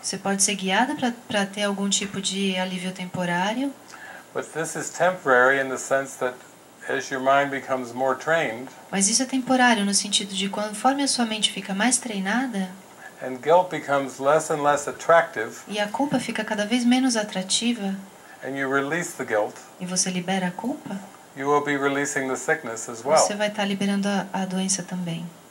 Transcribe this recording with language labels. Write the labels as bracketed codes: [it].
[pt] Você pode ser guiada para ter algum tipo de alívio temporário. [en] But this is temporary in the sense that as your mind becomes more trained, [pt] Mas isso é temporário no sentido de conforme a sua mente fica mais treinada, [en] and guilt becomes less and less attractive, [pt] e a culpa fica cada vez menos atrativa, [en] and you release the guilt, [pt] e você libera a culpa, [en] you will be releasing the sickness as well. [pt] você vai estar liberando a doença também.